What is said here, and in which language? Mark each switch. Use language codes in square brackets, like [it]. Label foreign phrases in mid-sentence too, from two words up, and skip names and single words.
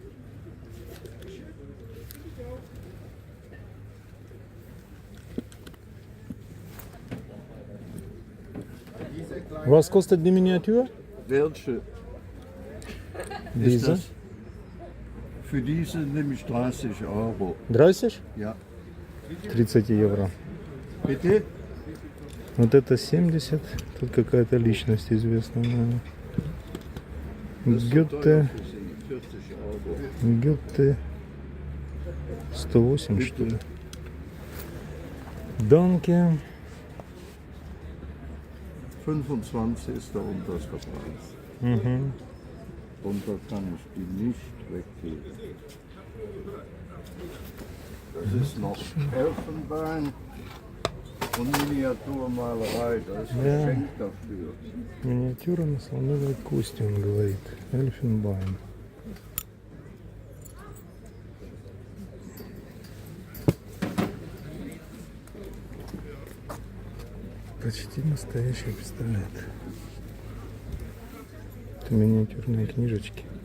[de] Was kostet die Miniatur? Welche ist Diese? das? Für diese nehme ich 30 Euro. 30? Ja. [ru] 30 евро. [de] Bitte? [ru] Вот это 70. Тут какая-то личность известная, наверное. [de] Das ist so [ru] Гёте. [de] teuer für Sie. 40 Euro. [ru] Гёте. 108, [de] Bitte. [ru] что ли? [de] Данке. 25 ist der unterste Preis. Угу. Darunter kann ich die nicht weggeben. Das ist noch Elfenbein und Miniaturmalerei. Das ist Ja. Geschenk dafür. [ru] Миниатюра на слоновой кости, он говорит. [de] Эльфенбайн. [ru] Почти настоящий пистолет. Это миниатюрные книжечки.